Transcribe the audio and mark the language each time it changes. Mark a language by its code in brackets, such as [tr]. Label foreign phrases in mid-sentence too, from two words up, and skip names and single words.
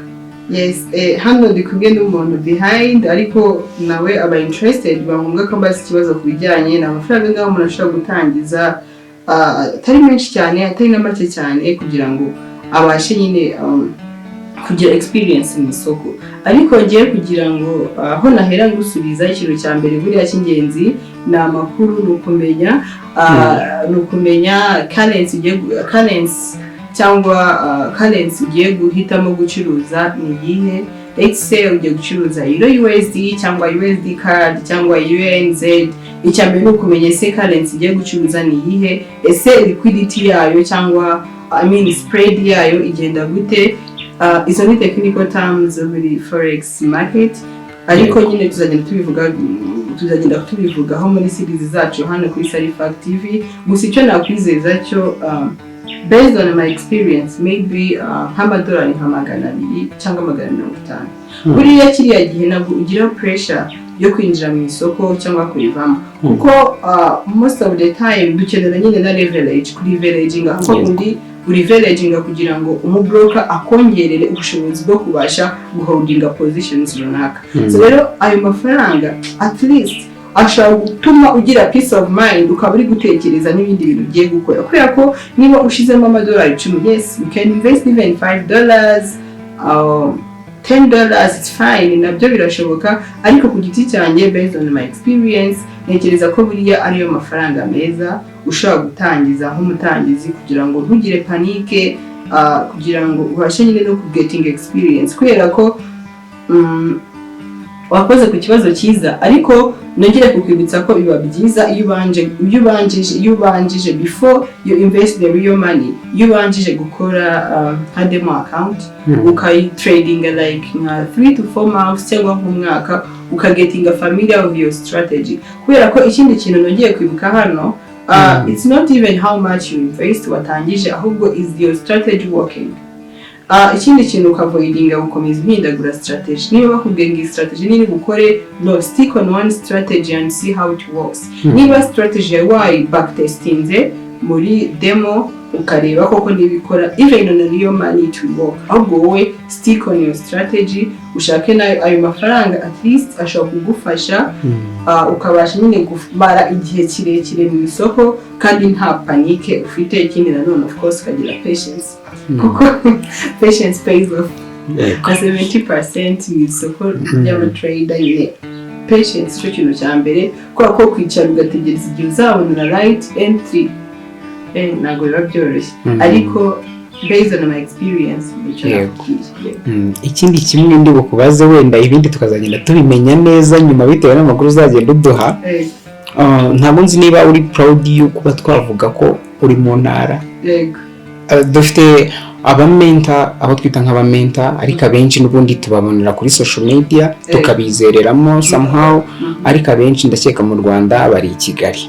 [rw] Yes, hano ndi kumwe n'umuntu behind, ariko nawe aba interested, bangombwa ko mbaza ikibazo kubijyanye n'amafaranga ngaho umuntu ashobora gutangiza, atari menshi cyane atari na make cyane, kugira ngo abashe nyine kugira experience mu isoko. Ariko ngiye kugira ngo aho nahera gusubiza ikintu cya mbere buriya cy'ingenzi ni amakuru, nukumenya currency cyangwa currency ugiye guhitamo gucuruza ni yihe. [en] Let's say [rw] ugiye gucuruza Euro USD cyangwa USD card cyangwa UNZ, icyambere ni ukumenya ese currency ugiye gucuruza ni yihe, ese liquidity yayo cyangwa spread yayo igenda gute. Izo ni [en] technical terms [rw] muri [en] forex market, [rw] ariko nyine tuzagenda tubivugaho muri series zacu hano kuri Sarifact TV. Gusa icyo nakwizeza cyo [en] based on my experience, [rw] maybe $100 nka 200 cyangwa 150. Buriya kiriya gihe nabwo ugira pressure yo kwinjira mu isoko cyangwa kurivamo, kuko [en] most of the time [rw] dukenera nyine na leverage, kuri leveraging aho undi uriveraginga kugira ngo umubroker akongerere ubushobozi bwo kubasha guholdinga positions runaka. So rero ayo mafaranga [en] at least [rw] ashobora gutuma ugira [en] peace of mind, [rw] ukaba uri gutekereza n'ibindi bintu ugiye gukora, kubera ko niba ushizemo amadolari 10, [en] yes, you can invest even $5 or $10, it's fine, [rw] nabyo birashoboka. Ariko ku giti cyanjye [en] based on my experience [rw] ntekereza ko buriya ariyo mafaranga meza ushobora gutangiza nk'umutangizi, kugira ngo ntugire panike, kugira ngo ubashe nyine no [en] getting experience, [rw] kubera ko wakoze ku kibazo cyiza, ariko nongere kukwibutsa ko biba byiza iyo ubanjije [en] before you invest the real money, [rw] iyo ubanjije gukora [en] demo account [rw] ukayitradinga like nka [en] 3 to 4 months [rw] cyangwa nk'umwaka, ukagetinga [en] familiar of your strategy. [rw] Kubera ko ikindi kintu nongeye kwibuka hano, [en] it's not even how much you invest [rw] watangije, ahubwo [en] is your strategy working. [rw] Ikindi kintu ukavoidinga gukomeza impindagura strategy. Niba bakubwiye ngo strategy nini gukore, no, [en] stick on one strategy and see how it works. [rw] Niba strategy yawe backtestinze muri demo ukareba koko nibikora, [en] even on real money to work, [rw] ahubwo wowe [en] stick on your strategy, [rw] ushake nayo ayo mafaranga [en] at least [rw] ashobora kugufasha ukabasha nyine kumara igihe kirekire mu isoko kandi nta panike ufite. Ikindi nanone [en] of course [rw] ukagira patience, kuko [en] patience pays off. [rw] 70% mu isoko ry'abatrader nyine patience cyo kintu cya mbere, kubera ko kwicara ugategereza igihe uzabona [en] right entry [rw] ntabwo biba byoroshye, ariko [en] based on my experience [rw] ikindi kimwe ndi bukubaze, wenda ibindi tukazagenda tubimenya neza nyuma bitewe n'amakuru uzagenda uduha. Ntabwo nzi niba uri proud yo kuba twavuga ko uri mu ntara. Dufite abamenta, abo twita nk'abamenta, ariko abenshi n'ubundi tubabonera kuri [en] social media [rw] tukabizereramo somehow, ariko abenshi ndakeka mu Rwanda bari i Kigali.